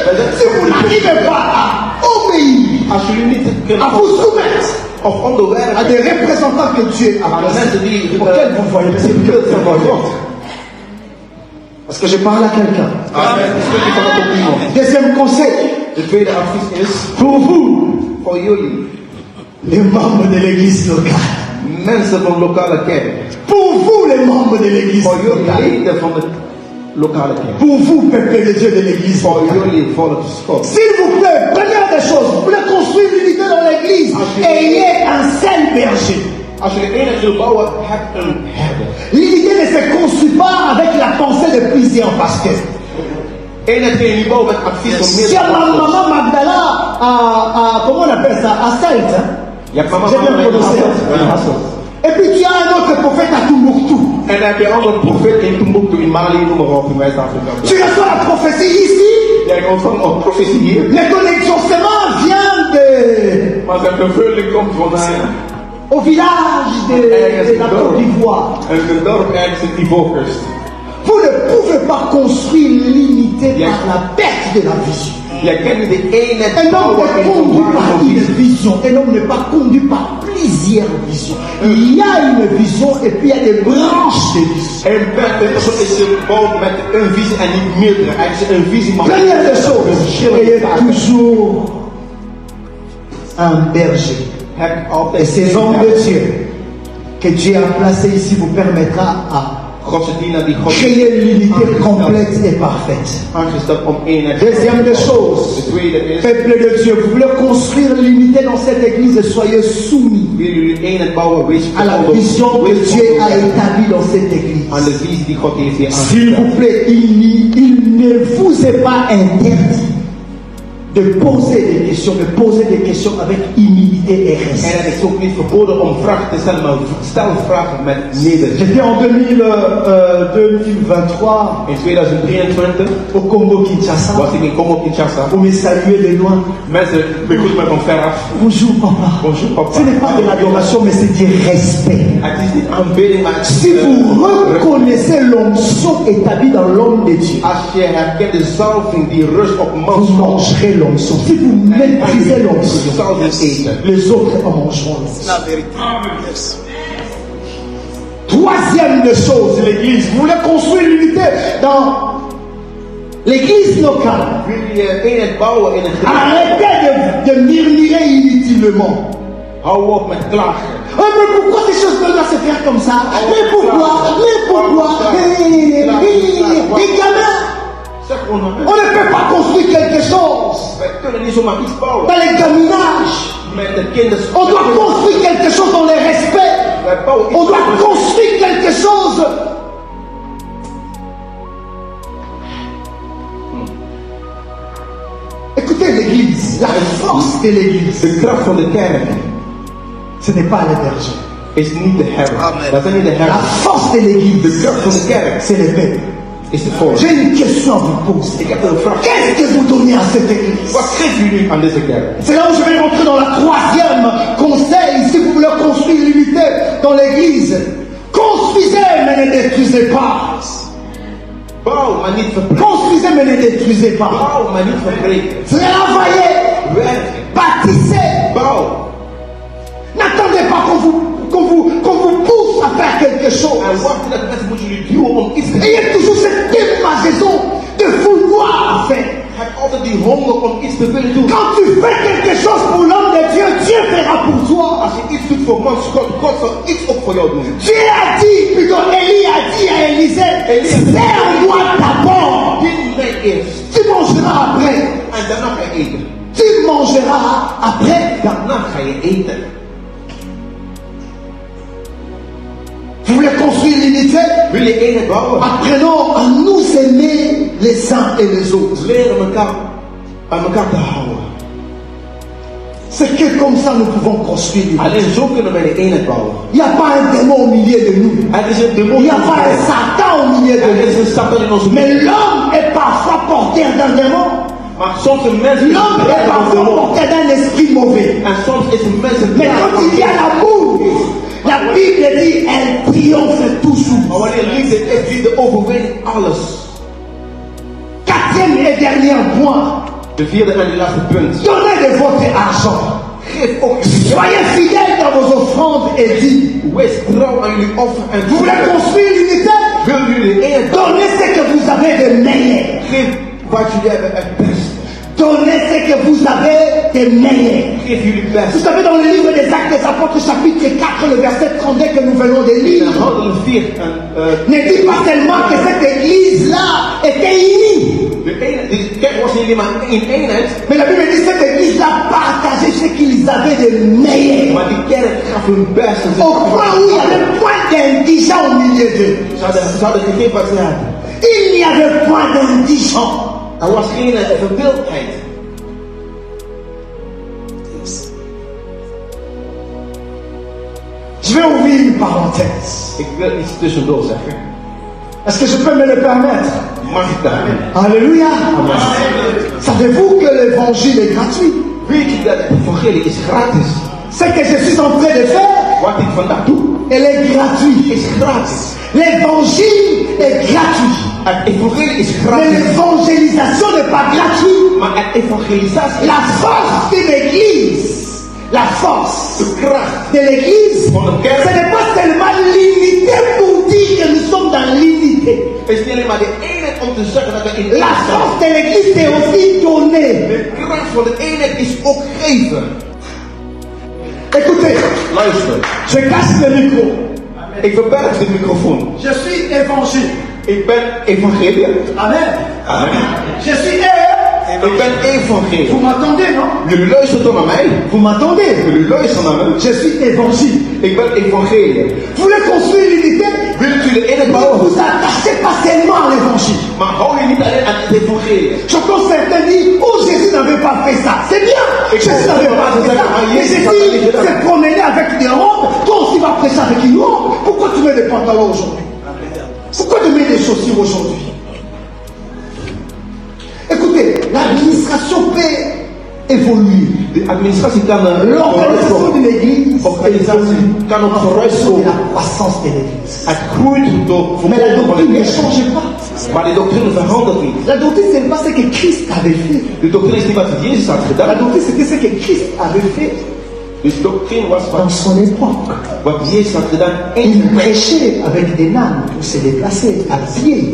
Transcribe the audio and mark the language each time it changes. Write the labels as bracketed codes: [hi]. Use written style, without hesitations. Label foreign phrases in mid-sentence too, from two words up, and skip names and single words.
[fr] Si vous n'arrivez pas à obéir, à vous soumettre à des représentants que Dieu a placés, auxquels vous voyez, parce que je parle à quelqu'un. Deuxième conseil. Pour vous, les membres de l'église locale. [nl] Mensen van lokale kerk. [fr] Pour vous, les membres de l'église [nl] Voor jullie [fr] locale. [nl] leden van de lokale kerk. [fr] Pour vous, peuple de Dieu de l'église [nl] Voor [fr] locale. [nl] jullie volksschot. [fr] S'il vous plaît, première des choses, vous voulez construire l'unité dans l'église, ayez un seul berger. [nl] Als je de eenheid wil bouwen, heb een herder. [fr] L'unité ne se construit pas avec la pensée de plusieurs pasteurs. [nl] Eenheid kun je niet bouwen met advies van [fr] Si [nl] meerdere [fr] Maman [nl] pastors. [fr] Magdala comment on appelle ça, à Saïd, hein? [nl] Je hebt mama [fr] J'ai bien Magdala prononcé. [nl] in [fr] Et puis tu as un autre prophète à Tombouctou. [nl] En dan heb je andere profeet in Timbuktu, in Mali, noem maar op, in West-Afrika. [fr] Tu reçois la prophétie ici, [nl] Jij ontvangt een profetie hier, [fr] mais ton exaucement vient [nl] maar zijn vervulling komt vandaan. [fr] au village de la Côte d'Ivoire. [nl] En een dorp ergens in Ivoorkust. [fr] Vous ne pouvez pas construire l'unité par la perte de la vision. [nl] Jij kent niet de eenheid [fr] Un homme [nl] bouwen [fr] est [nl] in [fr] conduit par [nl] verwarring van [fr] une [nl] visie. [fr] vision. Un homme n'est pas conduit par plusieurs visions. Il y a une vision et puis il y a des branches de vision. [nl] Een persoon is gebouwd met een visie en niet meerdere. Hij is een visie, maar [fr] Première des choses, ayez toujours un berger. [nl] heb [fr] Et [nl] altijd [fr] ces hommes de Dieu que Dieu a placés ici vous permettra à [nl] Godse dienaar die God [fr] créer l'unité complète et parfaite. [nl] aangesteld om eenheid. [fr] Deuxième des [nl] De [fr] choses, [nl] tweede is, [fr] peuple de Dieu, vous voulez construire l'unité dans cette église, soyez soumis [nl] willen jullie eenheid bouwen, wees [fr] à la vision que Dieu a établie dans cette [nl] aan de [fr] église. [nl] visie die God heeft hier [fr] S'il [nl] aangesteld. [fr] vous plaît, il ne vous est pas interdit de poser des questions avec humilité et [nl] En [fr] respect. [nl] het is ook niet verboden om vragen te stellen, maar stel vragen met nederigheid. [fr] J'étais en 2023 [nl] In 2023 [fr] au Congo-Kinshasa [nl] was ik in Congo-Kinshasa. [fr] pour me saluer de loin. [nl] Mensen begroeten me van ver af. [fr] Bonjour papa. Bonjour papa. Ce n'est pas de l'adoration, mais c'est du respect. [nl] Het is niet aanbidding, maar het is [fr] Si vous reconnaissez l'onction établie dans l'homme de Dieu, [nl] als je herkent de zalving die rust op [fr] vous [nl] mans [fr] mangerez l'onction. Si vous méprisez l'onction, [nl] zalving eten. [fr] les autres en mangeront l'onction. La vérité. Yes. Troisième des choses, l'église. Vous voulez construire l'unité dans l'église locale. [nl] Wil je eenheid bouwen in een gemeente? [fr] Arrêtez de murmurer inutilement. [nl] Hou op met klagen. [fr] Oh, mais pourquoi ces choses doivent se faire comme ça? Mais pourquoi? Les gamins, [nl] Zeg gewoon [fr] on [nl] maar. [fr] ne peut pas construire quelque chose [nl] Wij kunnen niet zomaar iets bouwen. [fr] dans les gaminages. [nl] Met de kinderen. [fr] On doit construire quelque chose dans le respect. [nl] Wij bouwen iets. [fr] On doit construire quelque chose. Écoutez l'église, la force de l'église, [nl] De kracht van de kerk [fr] ce n'est pas les bergers. [nl] is niet de herder. Amen. Dat zijn niet de [fr] La [nl] herders. [fr] force de [nl] De [fr] l'église, [nl] kracht van de kerk [fr] c'est les peuple. [nl] is de volk. [fr] J'ai une question à vous poser. [nl] Ik heb een vraag. [fr] Qu'est-ce que vous donnez à cette église? [nl] Wat geeft u nu aan deze kerk? [fr] C'est là où je vais rentrer dans la troisième conseil. Si vous voulez construire l'unité dans l'église, construisez mais ne détruisez pas. [nl] Bouw, maar niet verbreken. [fr] Construisez mais ne détruisez pas. [nl] Bouw, maar niet verbreken. [fr] Travaillez, [nl] Werken. [fr] bâtissez. [nl] Bouw. [fr] N'attendez pas qu'on vous pousse à faire quelque chose. [nl] En wacht dat mensen moeten jullie duwen om iets te doen. [fr] Ayez toujours cette démangeaison de vouloir faire. [nl] Heb altijd die honger om iets te willen doen. [fr] Quand tu fais quelque chose pour l'homme de Dieu, Dieu fera pour toi. [nl] Als je iets doet voor Gods God, God zal iets ook voor jou doen. [fr] Dieu a dit, plutôt Élie a dit à Élisée, sers-moi d'abord. [nl] Dien mij eerst. [fr] Tu mangeras après. [nl] En daarna ga je eten. [fr] Tu mangeras après. [nl] Daarna ga je eten. [fr] Vous voulez construire l'unité? [nl] Wil je eenheid bouwen? [fr] Apprenons à nous aimer les uns et les autres. [nl] Leren elkaar aan elkaar te houden. [fr] C'est que comme ça nous pouvons construire l'unité. [nl] Alleen zo kunnen wij de eenheid bouwen. [fr] Il n'y a pas un démon au milieu de nous. [nl] Er is een demon [fr] Il n'y [nl] in [fr] a pas un [nl] ons. [fr] Satan au milieu de [nl] Er [fr] nous. [nl] is een Satan in onze [fr] Mais [nl] midden. [fr] l'homme est parfois porteur d'un démon. [nl] Maar soms een mens is [fr] L'homme est [nl] een [fr] parfois [nl] demon. [fr] porteur d'un esprit mauvais. [nl] En soms is een mens een [fr] Mais quand il y a l'amour, la Bible dit, elle triomphe toujours. [nl] Maar wanneer liefde is, liefde overwint alles. [fr] Quatrième et dernier point, [nl] De vierde en de laatste punt. [fr] donnez de votre argent. [nl] Geef ook jullie geld. [fr] Soyez fidèles dans vos offrandes et dites, [nl] Wees trouw aan jullie offer en [fr] vous voulez construire l'unité? [nl] wil jullie de eenheid bouwen? [fr] Donnez ce que vous avez de meilleur. [nl] Geef wat jullie hebben het beste. [fr] Donnez ce que vous avez de meilleur. [nl] Geef jullie [fr] Vous [nl] best. [fr] savez, dans le livre des Actes des Apôtres, chapitre 4, le verset 32 que nous venons de [nl] In [fr] lire, [nl] Handelingen 4 en [fr] ne dit pas seulement que cette église-là était unie, [nl] de kerk was niet alleen maar in eenheid, [fr] mais la Bible dit que cette église-là partageait ce qu'ils avaient de meilleur. [nl] maar die kerk gaf hun best. En [fr] Au point où il y avait point d'indigents au milieu d'eux. [nl] ze hadden gegeven wat ze hadden. [fr] Il n'y avait point d'indigents. [nl] Er was geen verdeeldheid. [fr] Je vais ouvrir une parenthèse. [nl] Ik wil iets tussendoor zeggen. [fr] Est-ce que je peux me le permettre? [nl] Mag ik daar? [fr] Alléluia. Savez-vous que l'évangile est gratuit? [nl] Weet je dat het evangelie is gratis? [fr] Ce que je suis en train de faire, [nl] Wat ik vandaag doe, [fr] elle est gratuite. [nl] is gratis. [fr] L'évangile est gratuit. [nl] Het evangelie is [fr] Mais [nl] gratis. [fr] l'évangélisation n'est pas gratuite. [nl] Maar het evangelisatie, [fr] La force de l'église, la force [nl] de kracht [fr] de l'église, [nl] van de [fr] ce [nl] kerk, [fr] n'est pas seulement l'unité pour dire que nous sommes dans l'unité. [nl] is niet alleen maar de eenheid om te zeggen dat we in [fr] La [nl] eenheid zijn. [fr] force de l'église est aussi donnée. [nl] De kracht van de eenheid is ook geven. [fr] Écoutez, [nl] Luister, [fr] je cache le micro. [nl] ik verberg de microfoon. [fr] Je suis évangile. [nl] Ik ben evangelie. [fr] Amen. [nl] Amen. [fr] Je suis [nl] Ik ben evangelie. [fr] Vous m'entendez, non? [nl] Jullie luisteren toch naar mij? [fr] Vous m'entendez? [nl] Jullie luisteren naar mij? [fr] Je suis évangile. [nl] Ik ben evangelie. [fr] Vous voulez construire l'unité? [nl] Willen jullie de eenheid [fr] Ne [nl] bouwen? [fr] vous attachez pas seulement à l'évangile. [nl] Maar hou je niet alleen aan het evangelie. [fr] J'entends certains dire, oh Jésus n'avait pas fait ça. C'est bien. Jésus n'avait pas fait ça. Mais Jésus s'est promené avec des robes. Toi aussi vas prêcher avec une robe. Pourquoi tu mets des pantalons aujourd'hui? Pourquoi tu mets des chaussures aujourd'hui? Écoutez, l'administration peut évoluer. [nl] De administratie kan [fr] L'organisation de l'église [nl] organisatie kan ook [fr] de [nl] vooruitkomen. [fr] la croissance de l'église. [nl] Het groeit door [fr] Mais la [nl] vermogen van de [fr] doctrine ne [nl] kerk. [fr] change pas. [nl] Maar de doctrine verandert niet. [fr] La doctrine, ce n'est pas ce que Christ avait fait. [nl] De doctrine is niet wat Jezus had [fr] La [nl] gedaan. [fr] doctrine, c'était ce que Christ avait fait. [nl] Dus doctrine was [fr] dans son époque. [nl] wat Jezus had gedaan in [fr] Il prêchait avec des nanes pour se déplacer à pied.